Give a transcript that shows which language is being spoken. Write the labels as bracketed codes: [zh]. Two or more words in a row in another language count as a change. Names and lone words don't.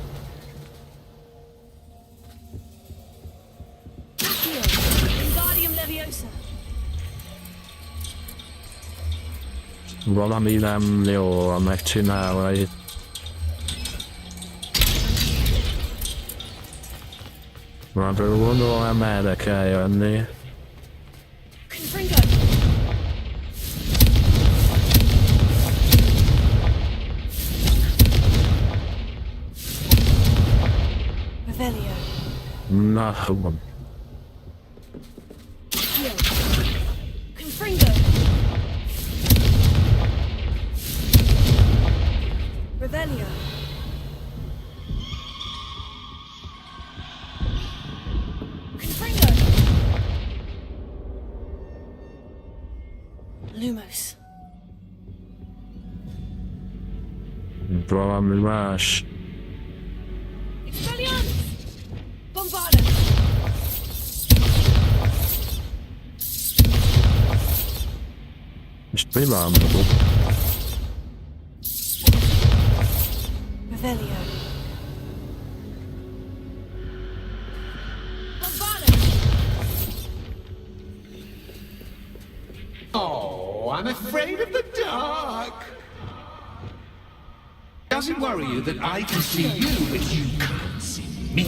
[hu] Wingardium Leviosa. Valami nem jól megcsinálva itt. Már gondolom, erre kell jönni. Confringo. Revelio. Na, Confringo. Revelio. Confringo. Lumos. valami más. Expelliarmus! Bombarda! Most mi van? Revelio. [en] Oh, I'm afraid of the dark. Does it worry you that I can see you, but you can't see me?